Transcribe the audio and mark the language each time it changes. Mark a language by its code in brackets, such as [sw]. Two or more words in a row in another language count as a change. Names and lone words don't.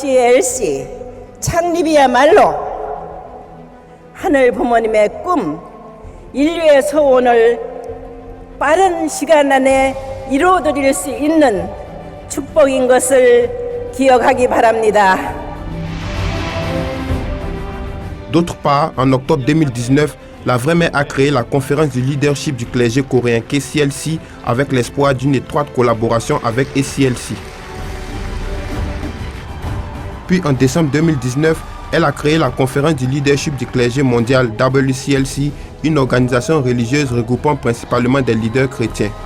[ko] WCLC 창립이야말로 하늘 부모님의 꿈, 인류의 소원을 빠른 시간 안에 이루어드릴 수 있는 축복인 것을 기억하기 바랍니다. [fr] D'autre part, en octobre 2019, la Vraie Mère a créé la conférence du leadership du clergé coréen KCLC avec l'espoir d'une étroite collaboration avec ACLC. Puis en décembre 2019, elle a créé la conférence du leadership du clergé mondial WCLC, une organisation religieuse regroupant principalement des leaders chrétiens.